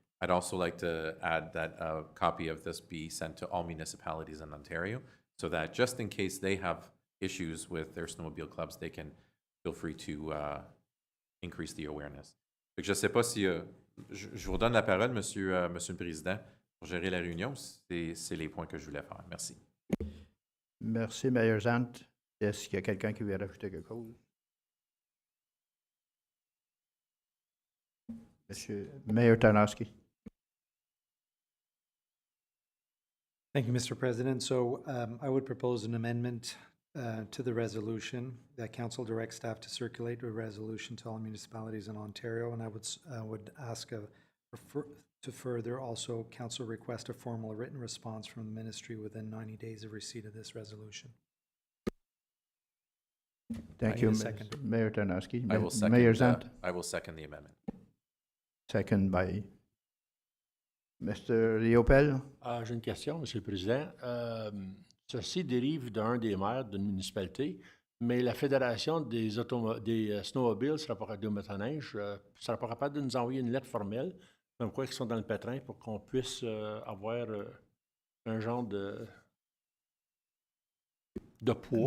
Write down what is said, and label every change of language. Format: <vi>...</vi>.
<en>I'd also like to add that a copy of this be sent to all municipalities in Ontario so that just in case they have issues with their snowmobile clubs, they can feel free to increase the awareness.</en> <fr>Fait que je ne sais pas si je vous redonne la parole, Monsieur le Président, pour gérer la réunion. C'est les points que je voulais faire. Merci. Merci, Mayor Zant. Est-ce qu'il y a quelqu'un qui veut rajouter quelque chose? Monsieur Mayor Tarnowski.</fr> <en>Thank you, Mr. President. So I would propose an amendment to the resolution that council directs staff to circulate a resolution to all municipalities in Ontario, and I would ask to further also council request a formal written response from the ministry within 90 days of receipt of this resolution. Thank you, Mayor Tarnowski. I will second. Mayor Zant. I will second the amendment. Second by Mr. Riopel.</en> <fr>J'ai une question, Monsieur le Président. Ceci dérive d'un des maires d'une municipalité, mais la Fédération des snowmobiles des motoneiges ne sera pas capable de nous envoyer une lettre formelle, comme quoi ils sont dans le pétrin, pour qu'on puisse avoir un genre de poids.</fr>